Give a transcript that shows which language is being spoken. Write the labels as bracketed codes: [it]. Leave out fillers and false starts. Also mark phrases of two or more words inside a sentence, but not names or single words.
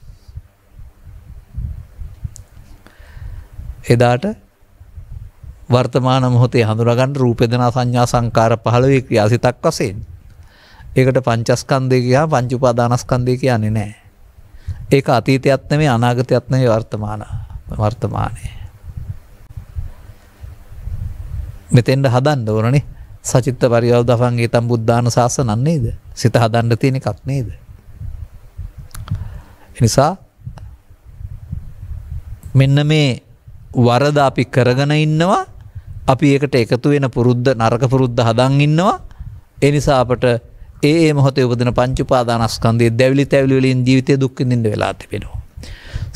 [si] එදාට වර්තමාන මොහොතේ හඳුනා ගන්න රූප වේදනා සංඥා සංකාර 15 ක්‍රියාසිතක් වශයෙන්. ඒකට පංචස්කන්ධය කියහම පංච උපාදානස්කන්ධය කියන්නේ නැහැ. ඒක අතීතයත් නෙමෙයි අනාගතයත් නෙමෙයි වර්තමානයේ. මෙතෙන්ද හදන්න ඕනනේ. [pi] සචිත්ත පරියෝධපං ඒතම් බුද්ධාන ශාසනන් නේද? [si] සිත හදන්න තියෙන එකක් නේද? එනිසා මෙන්න මේ වරද අපි කරගෙන ඉන්නවා. අපි ඒකට එකතු වෙන පුරුද්ද නරක පුරුද්ද හදන් ඉන්නවා. ඒ නිසා අපට ඒ මොහොතේ උපදින පංච උපාදානස්කන්ධයේ දැවිලි තැවිලි වලින් ජීවිතේ දුක් විඳින්න වෙලා තිබෙනවා.